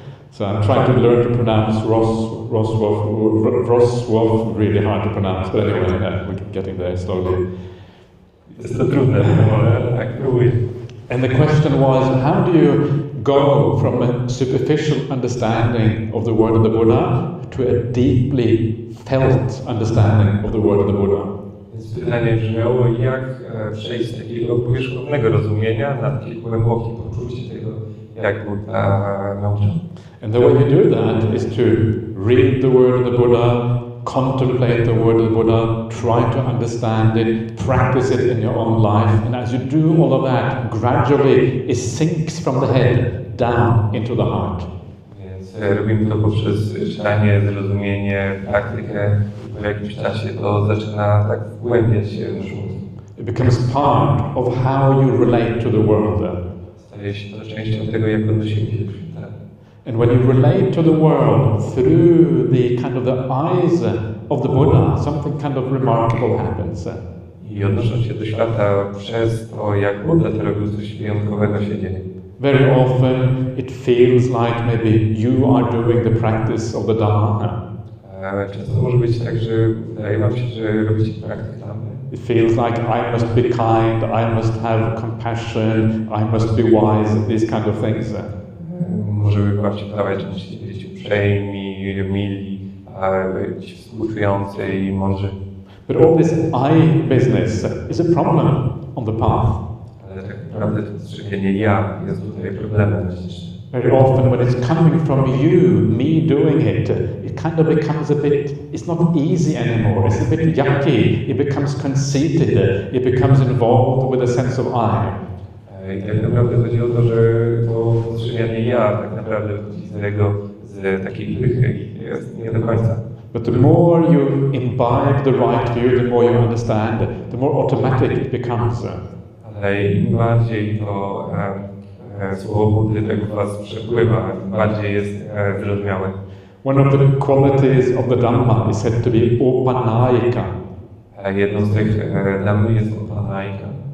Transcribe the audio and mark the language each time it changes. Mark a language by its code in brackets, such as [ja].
[en] So I'm trying to learn to pronounce Wrocław really hard to pronounce, but anyway, we're getting there slowly. [pl] Jest to trudne, ale tak próbuję. [en] And the question was, how do you go from a superficial understanding of the word of the Buddha to a deeply felt understanding of the word of the Buddha? [pl] Więc pytanie brzmiało, jak przejść z takiego powierzchownego rozumienia na takie głębokie poczucie tego, jak Buddha nauczał. [en] And the way you do that is to read the word of the Buddha, contemplate the word of the Buddha, try to understand it, practice it in your own life, and as you do all of that, gradually it sinks from the head down into the heart. [pl] Więc robimy to poprzez czytanie, zrozumienie, praktykę i po jakimś czasie to zaczyna tak wgłębiać się w nasz mózg. [en] It becomes part of how you relate to the world. [pl] Staje się to częścią tego, jak odnosimy się do świata. [en] And when you relate to the world through the kind of the eyes of the Buddha, something kind of remarkable happens. [pl] I odnosząc się do świata przez to, jak Buddha to robił, coś wyjątkowego się dzieje. [en] Very often it feels like maybe you are doing the practice of the Dhamma. [pl] Często może być tak, że wydaje wam się, że robicie praktykę Dhammy. [en] It feels like I must be kind, I must have compassion, I must be wise, these kind of things. [pl] Może wam się wydawać, że musicie być uprzejmi, mili, być współczujący i mądrzy. [en] But all this I business is a problem on the path. [pl] Ale tak naprawdę to strzepienie ja jest tutaj problemem. [en] Very often when it's coming from you, me doing it, it kind of becomes a bit, it's not easy anymore, it's a bit yucky, it becomes conceited, it becomes involved with a sense of I. [pl] I tak naprawdę chodzi o to, że to postrzeganie ja tak naprawdę wychodzi z takiej pychy i jest nie do końca. [en] But the more you imbibe the right view, the more you understand, the more automatic it becomes. [pl] Ale im bardziej to słowo Buddy tak w was przepływa, tym bardziej jest wyrozumiałe. [en] One of the qualities of the Dhamma is said to be upanayika. [pl] Jedną z tych Dhammy jest upanayika.